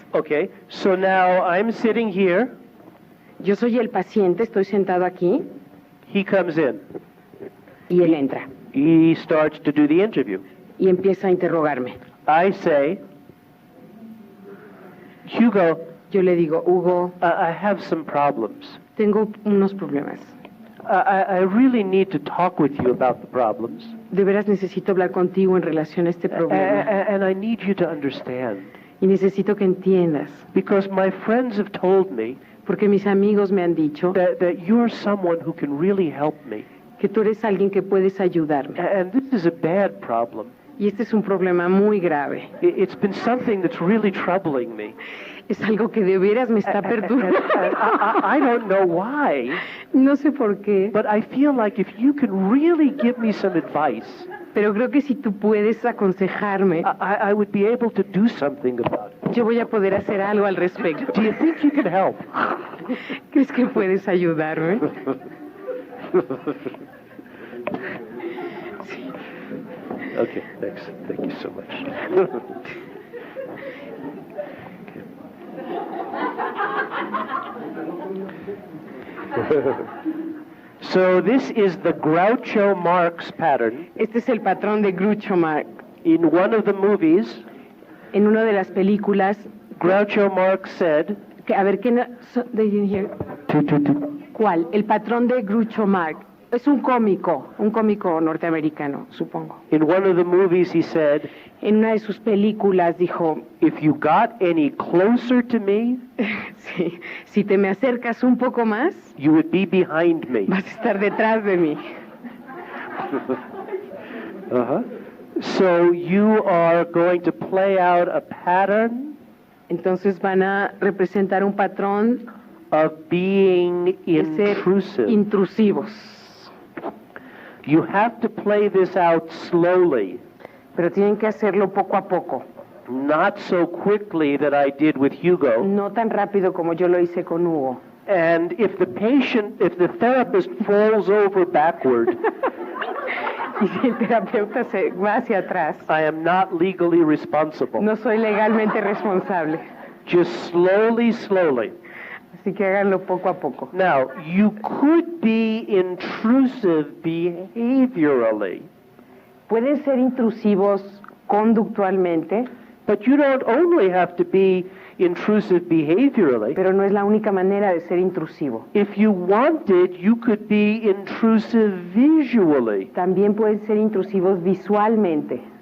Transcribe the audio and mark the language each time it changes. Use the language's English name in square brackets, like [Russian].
[English] Okay, so now I'm sitting here. [Spanish] Yo soy el paciente, estoy sentado aquí [English] He comes in. [Spanish] y él entra [English] He starts to do the interview. [Spanish] y empieza a interrogarme. [English] I say, Hugo, [Spanish] Yo le digo, Hugo, [English] I have some problems. [Spanish] tengo unos problemas. [English] I really need to talk with you about the problems. [Spanish] De veras necesito hablar contigo en relación a este problema. [English] And I need you to understand. [Spanish] Y necesito que entiendas, [English] Because my friends have told me [Spanish] porque mis amigos me han dicho [English] that you're someone who can really help me. [Spanish] que tú eres alguien que puedes ayudarme. [English] And this is a bad problem. [Spanish] Y este es un problema muy grave. [English] It's been something that's really troubling me. [Spanish] Es algo que de veras me está perturbando. [English] I don't know why, [Spanish] No sé por qué, [English] but I feel like if you can really give me some advice, [Spanish] pero creo que si tú puedes aconsejarme, [English] I would be able to do something about it. [Spanish] yo voy a poder hacer algo al respecto. [English] Do you think you can help? [Spanish] ¿Crees que puedes ayudarme? [English] Okay, thanks. Thank you so much. So this is the Groucho Marx pattern. [Spanish] Este es el patrón de Groucho Marx. [English] In one of the movies, [Spanish] En una de las películas, [English] Groucho Marx said, [Spanish] que, a ver, ¿qué no, [English] they didn't hear. [Spanish] ¿Cuál? El patrón de Groucho Marx. Es un cómico norteamericano, supongo. [English] in one of the movies he said, [Spanish] En una de sus películas dijo, [English] if you got any closer to me, [Spanish] sí, si te me acercas un poco más, [English] you would be behind me. [Spanish] vas a estar detrás de mí. Uh-huh. [English] So you are going to play out a pattern [Spanish] Entonces van a representar un patrón [English] of being [Spanish] de ser [English] intrusive. [Spanish] intrusivos. [English] You have to play this out slowly, [Spanish] Pero tienen que hacerlo poco a poco. [English] not so quickly that I did with Hugo. [Spanish] No tan rápido como yo lo hice con Hugo. [English] And if the therapist falls over backward, [Spanish] Y si el terapeuta se va hacia atrás, [English] I am not legally responsible. [Spanish] no soy legalmente responsable. [English] Just slowly. [Spanish] Así que háganlo poco a poco. [English] Now, you could be intrusive behaviorally, [Spanish] Pueden ser intrusivos conductualmente, [English] but you don't only have to be intrusive behaviorally. [Spanish] pero no es la única manera de ser intrusivo. [English] If you wanted, you could be intrusive visually. [Spanish] También pueden ser intrusivos visualmente.